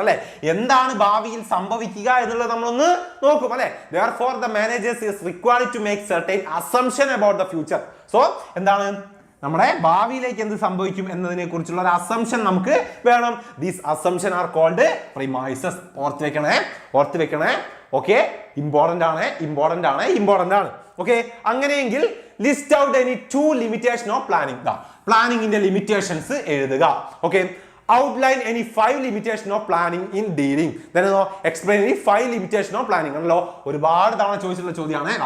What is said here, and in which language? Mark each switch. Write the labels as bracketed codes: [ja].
[ml] അല്ലെ, എന്താണ് ഭാവിയിൽ സംഭവിക്കുക എന്നുള്ളത് നമ്മളൊന്ന് നോക്കും അല്ലെ. [en] therefore the managers is required to make certain assumption about the future. [ml] so എന്താണ് നമ്മുടെ ഭാവിയിലേക്ക് എന്ത് സംഭവിക്കും എന്നതിനെ കുറിച്ചുള്ള ഒരു അസംപ്ഷൻ നമുക്ക് വേണം. [en] these assumption are called premises. [ml] ഓർത്ത് വെക്കണേ. ഓക്കെ, ഇമ്പോർട്ടന്റ് ആണ്. [en] okay, [ml] അങ്ങനെയെങ്കിൽ [en] List out any 2 limitation of planning. [ml] പ്ലാനിങ്ങിന്റെ limitations എഴുതുക. [en] Okay, outline any 5 limitation of planning in dealing. Explain any 5 limitation of planning. [ml] ആണല്ലോ, ഒരുപാട് തവണ ചോദിച്ചിട്ടുള്ള ചോദ്യമാണ്.